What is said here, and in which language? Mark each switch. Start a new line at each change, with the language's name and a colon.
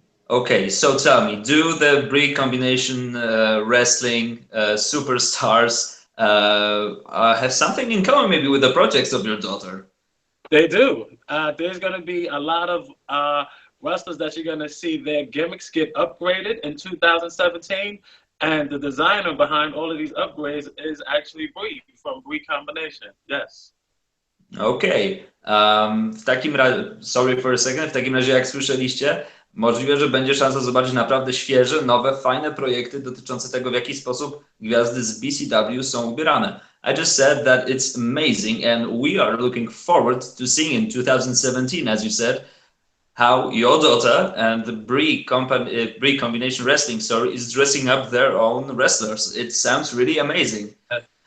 English: Okay, so tell me, do the Brii Combination Wrestling superstars have something in common maybe with the projects of your daughter? They do. There's going to be a lot of wrestlers that you're going to see their gimmicks get upgraded in 2017. And the designer behind all of these upgrades is actually Brii from Brii Combination. Yes.
Polish: Okej. W takim razie,
English: sorry for a second,
Polish: w takim razie jak słyszeliście, możliwe, że będzie szansa zobaczyć naprawdę świeże, nowe, fajne projekty dotyczące tego, w jaki sposób gwiazdy z BCW są ubierane.
English: I just said that it's amazing and we are looking forward to seeing in 2017, as you said, how your daughter and the Brii Combination Wrestling, is dressing up their own wrestlers. It sounds really amazing. Yes.